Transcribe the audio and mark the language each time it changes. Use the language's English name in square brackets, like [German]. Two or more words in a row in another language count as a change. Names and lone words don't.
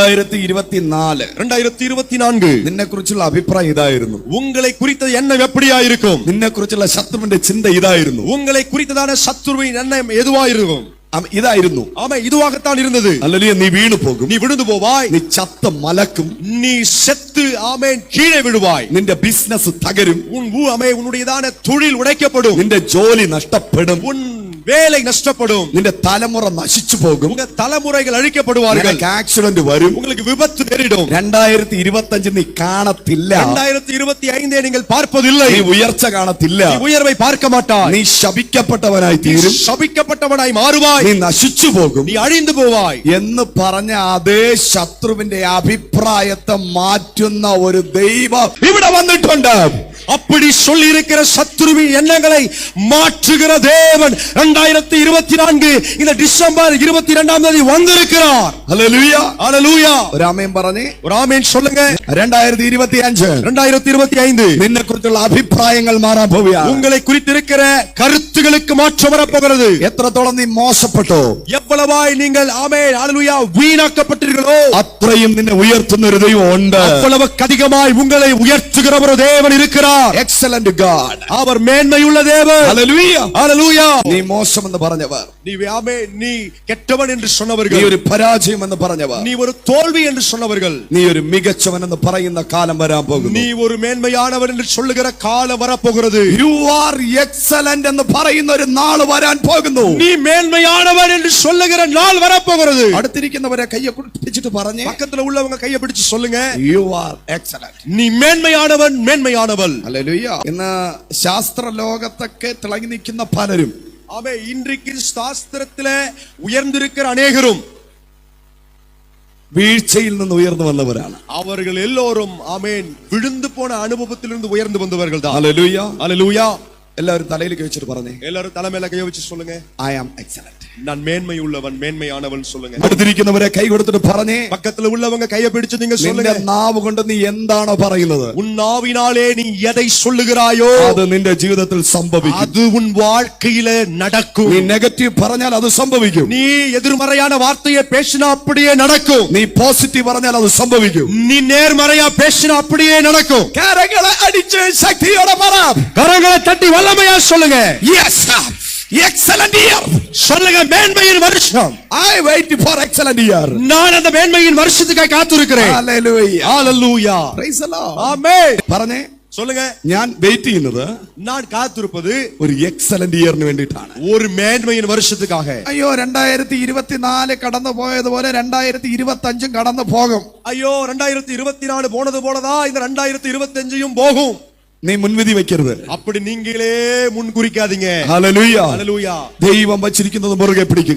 [Malayalam] 2024 നിന്നെ കുറിച്ചുള്ള അഭിപ്രായം ഇതായിരുന്നു. [Tamil] உங்களை குறித்தது எண்ணம் எப்படியா இருக்கும்? [Malayalam] നിന്നെ കുറിച്ചുള്ള ശത്രുവിന്റെ ചിന്ത ഇതായിരുന്നു. [Tamil] உங்களை குறித்ததான சத்துருவின் எண்ணம் எதுவா இருக்கும்? [Malayalam] ഇതായിരുന്നു. [Tamil] ஆமென், இதுவாகத்தான் இருந்தது. [Malayalam] ഹല്ലേലൂയ. നീ വീണു പോകും, [Tamil] நீ விழுந்து போவாய், [Malayalam] നീ ചത്ത മലക്കും, [Tamil] நீ செத்து ஆமென் கீழே விழுவாய், [Malayalam] നിന്റെ ബിസിനസ് തകരും, [Tamil] உன்னுடையதான தொழில் உடைக்கப்படும், [Malayalam] നിന്റെ ജോലി നഷ്ടപ്പെടും, [Tamil] உன் வேலை நஷ்டப்படும், [Malayalam] നിന്റെ തലമുറ നശിച്ചു പോകും, [Tamil] உங்க தலைமுறைகள் அழிக்கப்படுவார்கள், [Malayalam] നിനക്ക് ആക്സിഡന്റ് വരും, [Tamil] உங்களுக்கு விபத்து நேரிடும். [Malayalam] 2025 നീ കാണത്തില്ല, [Tamil] 2025 நீங்கள் பார்ப்பதில்லை, [Malayalam] നീ ഉയർച്ച കാണത്തില്ല, [Tamil] நீ உயர்வை பார்க்க மாட்டாய், [Malayalam] നീ ശപിക്കപ്പെട്ടവനായി തീരും, [Tamil] சபிக்கப்பட்டவனாய் மாறுவாய், [Malayalam] നീ നശിച്ചു പോകും [Tamil] நீ அழிந்து போவாய் [Malayalam] എന്ന് പറഞ്ഞ അതേ ശത്രുവിന്റെ അഭിപ്രായത്തെ മാറ്റുന്ന ഒരു ദൈവം ഇവിടെ വന്നിട്ടുണ്ട്. [Tamil] அப்படி சொல்லி இருக்கிற சத்துருவின் எண்ணங்களை மாற்றுகிற தேவன் 2024 இந்த டிசம்பர் 22ஆம் தேதி வந்திருக்கிறார். [Malayalam] ഹല്ലേലൂയ, [Tamil] ஹல்லேலூயா. [Malayalam] ഒരു ആമേൻ പറഞ്ഞേ, [Tamil] ஒரு ஆமென் சொல்லுங்க. [Malayalam] 2025 നിന്നെ കുറിച്ചുള്ള അഭിപ്രായങ്ങൾ മാറാൻ പോവുകയാണ്. [Tamil] உங்களை குறித்திருக்கிற கருத்துகளுக்கு மாற்றம் வரப்போகிறது. [Malayalam] എത്രത്തോളം നീ മോശപ്പെട്ടോ, [Tamil] எவ்வளவாய் நீங்கள் ஆமென் ஹல்லேலூயா வீணாக்கப்பட்டீர்களோ [Malayalam] അത്രയും നിന്നെ ഉയർത്തുന്ന ഒരു ദൈവം ഉണ്ട്. [Tamil] அவ்வளவுக்கு அதிகமாய் உங்களை உயர்த்துகிற ஒரு தேவன் இருக்கிறார். [English] excellent God, [Tamil] அவர் மேன்மையுள்ள தேவன். [Malayalam] ഹല്ലേലൂയ, [Tamil] ஹல்லேலூயா. [Malayalam] നീ മോശമെന്ന് പറഞ്ഞവർ, [Tamil] நீ ஆமென் நீ கெட்டவன் என்று [Malayalam] നീ [Tamil] சொன்னவர்கள், [Malayalam] ഒരു പരാജയം എന്ന് പറഞ്ഞവർ, [Tamil] நீ ஒரு தோல்வி என்று சொன்னவர்கள், [Malayalam] നീ ഒരു മികച്ചവൻ എന്ന് പറയുന്ന കാലം വരാൻ പോകുന്നു. [Tamil] நீ ஒரு മേന്മയാனവൻ என்று சொல்லுகிற காலம் வரப்போகிறது. [English] you are excellent [Malayalam] എന്ന് പറയുന്ന ഒരു നാൾ വരാൻ പോകുന്നു. [Tamil] நீ மேன்மையானவன் என்று சொல்லுகிற நாள் வரப்போகிறது. [Malayalam] അടുത്തിരിക്കുന്നവരെ കയ്യെ പിടിച്ചിട്ട് പറഞ്ഞേ, [Tamil] பக்கத்துல உள்ளவங்க கையை பிடிச்சு சொல்லுங்க, [English] you are excellent. [Tamil] நீ மேன்மையானவன் மேன்மையானவள். [Malayalam] ഹല്ലേലൂയ. ഇന്ന് ശാസ്ത്ര ലോകത്തൊക്കെ തിളങ്ങി നിൽക്കുന്ന പലരും, [Tamil] ஆமே இன்றைக்கு சாஸ்திரத்திலே உயர்ந்திருக்கிற அநேகரும் [Malayalam] വീഴ്ചയിൽ നിന്ന് ഉയർന്നു വന്നവരാണ്. [Tamil] அவர்கள் எல்லோரும் ஆமென் விழுந்து போன அனுபவத்திலிருந்து உயர்ந்து வந்தவர்கள் தான். [Malayalam] ഹല്ലേലൂയ, [Tamil] ஹல்லேலூயா. [Malayalam] എല്ലാവരും തലയിലേക്ക് വെച്ചിട്ട് പറഞ്ഞേ, [Tamil] எல்லாரும் தலைமையில கையை வச்சு சொல்லுங்க, [English] I am excellent. [Tamil] நான் மேன்மை உள்ளவன் மேன்மையானவன் சொல்லுங்க. [Malayalam] അടുത്തിരിക്കുന്നവരെ കൈ കൊടുത്തിട്ട് പറഞ്ഞേ, [Tamil] பக்கத்துல உள்ளவங்க கையை பிடிச்சு நீங்க [Malayalam] നിന്റെ [Tamil] சொல்லுங்க, [Malayalam] നാവ് കൊണ്ട് നീ എന്താണോ പറയുന്നത്, [Tamil] உன் நாவினாலே நீ எதை சொல்லுகிறாயோ [Malayalam] അത് നിന്റെ ജീവിതത്തിൽ സംഭവിക്കും. [Tamil] அது உன் வாழ்க்கையில நடக்கும். [Malayalam] നീ നെഗറ്റീവ് പറഞ്ഞാൽ അത് സംഭവിക്കും. [Tamil] நீ எதிர்மறையான வார்த்தையை பேசினா அப்படியே நடக்கும். [Malayalam] നീ പോസിറ്റീവ് പറഞ്ഞാൽ അത് സംഭവിക്കും. [Tamil] நீ நேர்மறையா பேசினா அப்படியே நடக்கும். [Malayalam] കരങ്ങളെ അടിച്ച് ശക്തിയോടെ പറ, [Tamil] கரங்களை தட்டி வல்லமையா சொல்லுங்க, [English] yes excellent year. [Tamil] சொல்லுங்க, மேன்மையின் வருஷம். [English] I wait for excellent year. [Tamil] நான் அந்த மேன்மையின் வருஷத்துக்காக காத்திருக்கிறேன். [English] Hallelujah, [Tamil] ஹல்லேலூயா. [English] praise the Lord. [Tamil] ஆமென். [Malayalam] പറഞ്ഞേ, [Tamil] சொல்லுங்க, [Malayalam] ഞാൻ വെയിറ്റ് ചെയ്യുന്നത് [Tamil] நான் കാത്തിருப்பது [Malayalam] ഒരു [English] excellent year [Malayalam] വേണ്ടിയിട്ടാണ്. [Tamil] ஒரு மேன்மையின் வருஷத்துக்காக. [Malayalam] അയ്യോ 2024 കടന്നു പോയതുപോലെ 2025 കടന്നു പോകും. [Tamil] ஐயோ 2024 போனது போலதான் இந்த 2025 போகும். [Malayalam] നീ മുൻവിധി വെക്കരുത്. [Tamil] அப்படி நீங்களே முன்குறிக்காதீங்க. [Malayalam] ഹല്ലേലൂയ, [Tamil] ஹல்லேலூயா. [Malayalam] ദൈവം വച്ചിരിക്കുന്നത് മുറുകെ പിടിക്കുക.